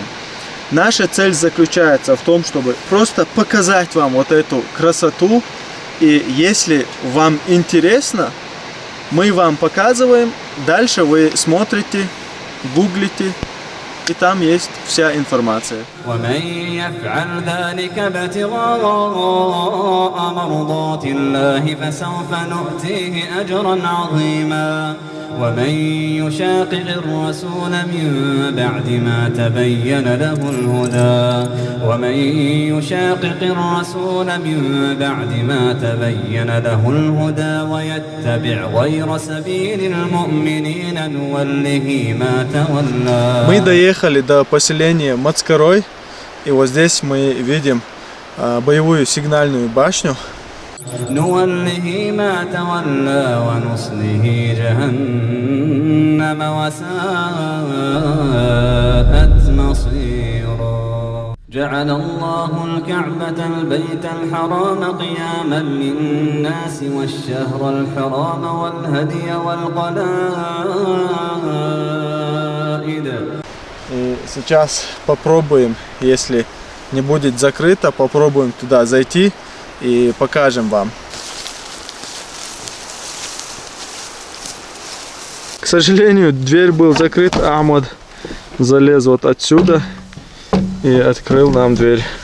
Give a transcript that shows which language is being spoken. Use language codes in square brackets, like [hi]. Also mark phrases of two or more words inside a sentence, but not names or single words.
[ru] Наша цель заключается в том, чтобы просто показать вам вот эту красоту, и если вам интересно, мы вам показываем, дальше вы смотрите, гуглите, и там есть вся информация. [ar] ومن يفعل ذلك ابتغاء مرضات الله فسوف نؤتيه أجرا عظيما. ومن يشاقق الرسول من بعد ما تبين له الهدى ويتبع غير سبيل المؤمنين نوله ما تولى. [ru] Мы доехали до поселения Мацкарой, и вот здесь мы видим боевую сигнальную башню. [ar] نوله ما تولى ونصله جهنم وساءت مصيرا. جعل الله الكعبة البيت الحرام قياما للناس والشهر الحرام والهدي والقلائد. [ru] И сейчас попробуем, если не будет закрыто, попробуем туда зайти и покажем вам. К сожалению, дверь была закрыта. Ахмад залез вот отсюда и открыл нам дверь.